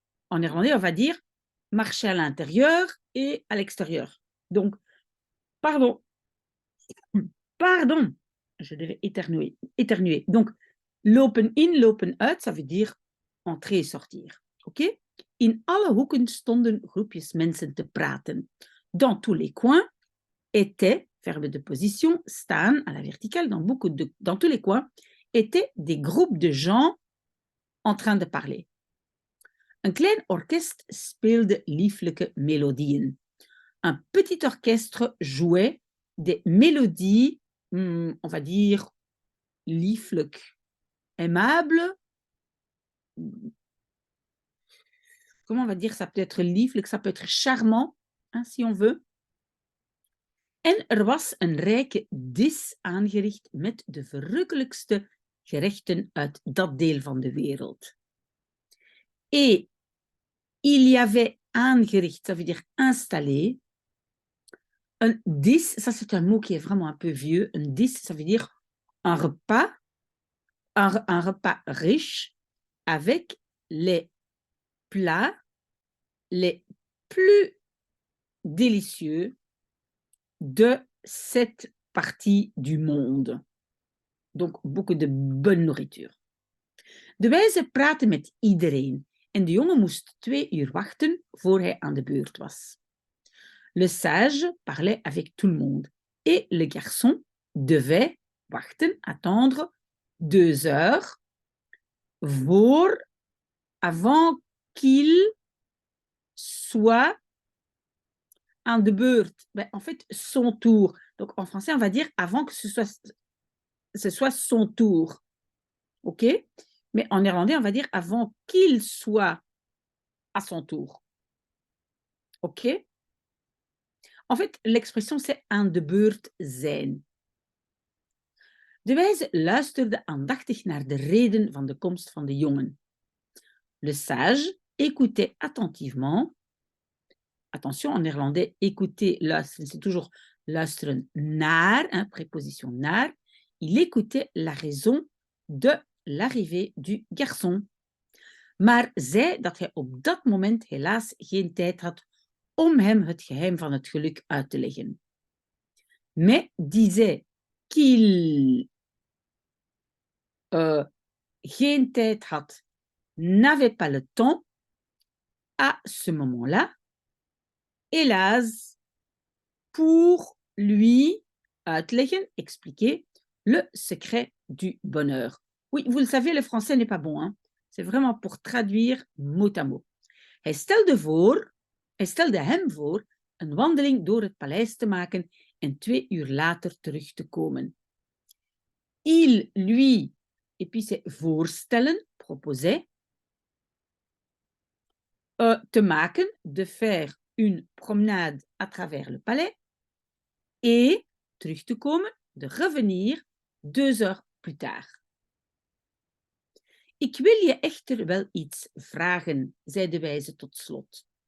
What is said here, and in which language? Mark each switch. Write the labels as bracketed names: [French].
[French] En néerlandais, on va dire marcher à l'intérieur et à l'extérieur. Donc, pardon, je devais éternuer. Donc, [Dutch] lopen in, lopen uit, [French] ça veut dire entrer et sortir. Ok? [Dutch] In alle hoeken stonden groepjes mensen te praten. [French] Dans tous les coins étaient, verbe de position, staan à la verticale, dans tous les coins, étaient des groupes de gens en train de parler. [Dutch] Een klein orkest speelde lieflijke melodieën. [French] Un petit orchestre jouait des mélodies, on va dire, lieflijk, aimables. Comment on va dire ça? Peut être lieflijk, ça peut être charmant, hein, si on veut. [Dutch] En er was een rijke dis aangericht met de verrukkelijkste gerechten uit dat deel van de wereld. [French] Et il y avait aangericht, ça veut dire installé. Un dis, ça c'est un mot qui est vraiment un peu vieux. Un dis, ça veut dire un repas, un repas riche avec les plats les plus délicieux de cette partie du monde. Donc, beaucoup de bonne nourriture. [Dutch] De wijze praatte met iedereen en de jongen moest 2 uur wachten voor hij aan de beurt was. [French] Le sage parlait avec tout le monde et le garçon devait wachten, attendre 2 heures avant qu'il soit [Dutch] aan de beurt. [French] Ben, en fait, son tour. Donc, en français, on va dire avant que ce soit son tour. OK? Mais en néerlandais, on va dire avant qu'il soit à son tour. OK? En fait, l'expression, c'est [Dutch] aan de beurt zijn. De wijze luisterde aandachtig naar de reden van de komst van de jongen. [French] Le sage écoutait attentivement. Attention, en néerlandais, écouter, luisteren, c'est toujours luisteren naar, hein, préposition naar. Il écoutait la raison de l'arrivée du garçon. [Dutch] Maar zei dat hij op dat moment helaas geen tijd had om hem het geheim van het geluk uit te leggen. [French] Mais disait qu'il [Dutch] geen tijd had, [French] n'avait pas le temps, à ce moment-là, hélas, pour lui uitleggen, expliquer, le secret du bonheur. Oui, vous le savez, le français n'est pas bon, hein? C'est vraiment pour traduire mot à mot. [Dutch] Hij stelde hem voor een wandeling door het paleis te maken en 2 uur later terug te komen. [French] Il lui, et puis c'est voorstellen, proposait, [Dutch] te maken, [French] de faire une promenade à travers le palais et [Dutch] terug te komen, [French] de revenir 2 heures plus tard. [Dutch] Ik wil je echter wel iets vragen, zei de wijze tot slot.